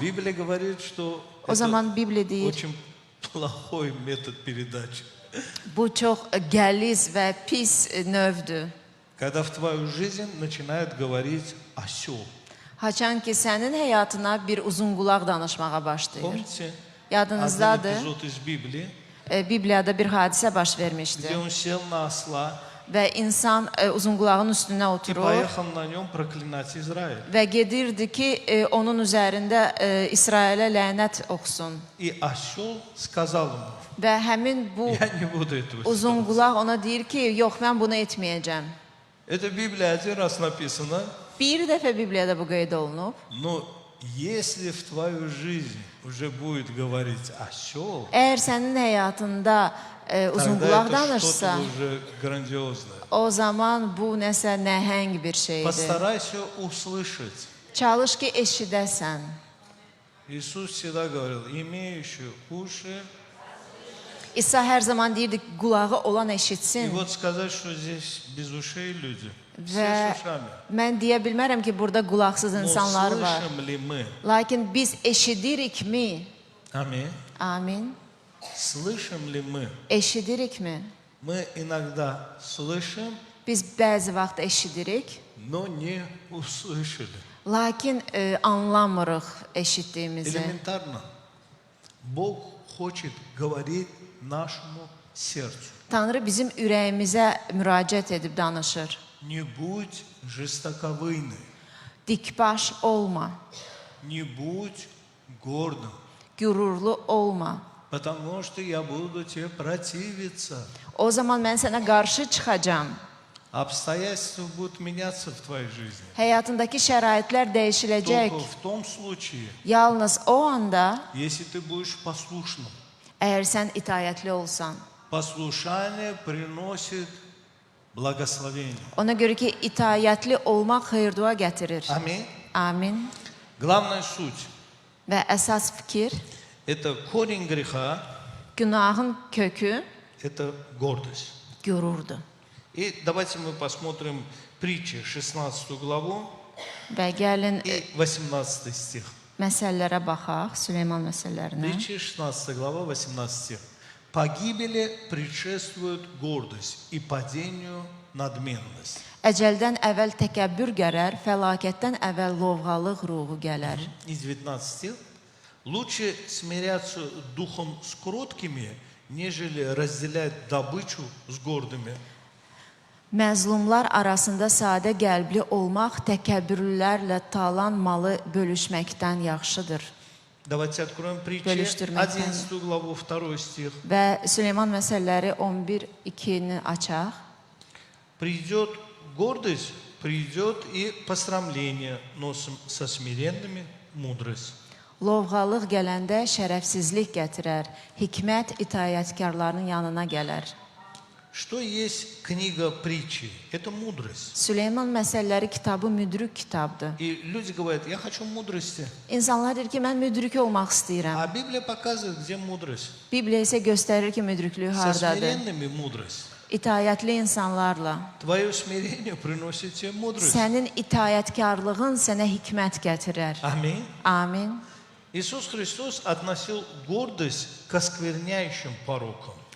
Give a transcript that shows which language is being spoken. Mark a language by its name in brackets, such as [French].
[Russian] Библия говорит, что [Azerbaijani] o [Russian] это [Azerbaijani] zaman Bibliya deyir, [Russian] очень плохой метод передачи. [Azerbaijani] bu çox qəliz və pis növdür. [Russian] Когда в твою жизнь начинает говорить осел. [Azerbaijani] Haçan ki, sənin həyatına bir uzunqulaq danışmağa başlayır. [Russian] Помните? Один [Azerbaijani] Yadınızdadır, [Russian] эпизод из Библии, [Azerbaijani] Bibliyada bir hadisə baş [Russian] где [Azerbaijani] vermişdi. [Russian] он сел на осла [Azerbaijani] Və insan uzunqulağın üstünə [Russian] и [Azerbaijani] oturur [Russian] поехал на нем проклинать Израиль. [Azerbaijani] və gedirdi ki, onun üzərində İsrailə lənət oxusun. [Russian] И осел сказал ему, [Azerbaijani] Və həmin bu [Russian] я не буду этого делать. [Azerbaijani] uzunqulaq ona deyir ki, yox, mən bunu etməyəcəm. [Russian] Это в Библии один раз написано, [Azerbaijani] Bir dəfə Bibliyada bu qeyd olunub. [Russian] но если в твою жизнь уже будет говорить осел, [Azerbaijani] Əgər sənin həyatında [Russian] тогда [Azerbaijani] uzunqulaq [Russian] это [Azerbaijani] danışsa, [Russian] что-то уже грандиозное. [Azerbaijani] o zaman bu nəsə nəhəng bir şeydir. [Russian] Постарайся услышать. [Azerbaijani] Çalış ki, eşidəsən. [Russian] Иисус всегда говорил, имеющий уши, [Azerbaijani] İsa hər zaman deyirdi, qulağı olan [Russian] И [Azerbaijani] eşitsin. [Russian] вот сказать, что здесь без ушей люди, все [Azerbaijani] Və [Russian] с ушами. [Azerbaijani] mən deyə bilmərəm ki, burada qulaqsız [Russian] Но [Azerbaijani] insanlar var. [Russian] слышим ли мы? [Azerbaijani] Lakin biz eşidirikmi? [Russian] Аминь. [Azerbaijani] Amin. [Russian] Слышим ли мы? [Azerbaijani] Eşidirikmi? [Russian] Мы иногда слышим, [Azerbaijani] Biz bəzi vaxt eşidirik, [Russian] но не услышали. [Azerbaijani] lakin anlamırıq eşitdiyimizi. [Russian] Элементарно. Бог хочет говорить нашему сердцу. [Azerbaijani] Tanrı bizim ürəyimizə müraciət edib danışır. [Russian] Не будь жестоковыйным, [Azerbaijani] Dikbaş olma, [Russian] не будь гордым, [Azerbaijani] qürurlu olma. [Russian] потому что я буду тебе противиться. [Azerbaijani] O zaman mən sənə qarşı çıxacam. [Russian] Обстоятельства будут меняться в твоей жизни. [Azerbaijani] Həyatındakı şəraitlər dəyişiləcək. [Russian] Только в том случае, [Azerbaijani] Yalnız o anda, [Russian] если ты будешь послушным. [Azerbaijani] əgər sən itayətli olsan. [Russian] Послушание приносит благословение. [Azerbaijani] Ona görə ki, itayətli olmaq xeyir-dua gətirir. [Russian] Аминь. [Azerbaijani] Amin. [Russian] Главная суть [Azerbaijani] Və əsas fikir, [Russian] – это корень греха, [Azerbaijani] günahın kökü [Russian] это гордость. [Azerbaijani] qürurdur. [Russian] И давайте мы посмотрим притчи, 16 главу [Azerbaijani] Və gəlin [Russian] и 18 стих. [Azerbaijani] məsələlərə baxaq, Süleyman məsələlərinə. [Russian] Притчи, 16 глава, 18 стих. Погибели предшествует гордость и падению надменность. [Azerbaijani] Əcəldən əvvəl təkəbbür gələr, fəlakətdən əvvəl lovğalıq ruhu gələr. [Russian] И 19 стих. Лучше смиряться духом с кроткими, нежели разделять добычу с гордыми. [Azerbaijani] Məzlumlar arasında sadə qəlbli olmaq təkəbbürlülərlə talan malı bölüşməkdən yaxşıdır. [Russian] Давайте откроем притчи, [Azerbaijani] Bölüşdürməkdən. [Russian] 11 главу, 2 стих. [Azerbaijani] Və Süleyman məsələləri 11-2-ni açaq. [Russian] Придет гордость, придет и посрамление, но со смиренными мудрость. [Azerbaijani] Lovğalıq gələndə şərəfsizlik gətirər, hikmət itayətkarların yanına gələr. [Russian] Что есть книга притчи? Это мудрость. [Azerbaijani] Süleyman məsələləri kitabı müdrik kitabdır. [Russian] И люди говорят, я хочу мудрости. [Azerbaijani] İnsanlar deyir ki, mən müdrik olmaq istəyirəm. [Russian] А Библия показывает, где мудрость. [Azerbaijani] Bibliya isə göstərir ki, müdriklük [Russian] Со [Azerbaijani] hardadır. [Russian] смиренными мудрость. [Azerbaijani] İtayətli insanlarla. [Russian] Твое смирение приносит тебе мудрость. [Azerbaijani] Sənin itayətkarlığın sənə hikmət gətirər. [Russian] Аминь. [Azerbaijani] Amin. [Russian] Иисус Христос относил гордость к оскверняющим порокам.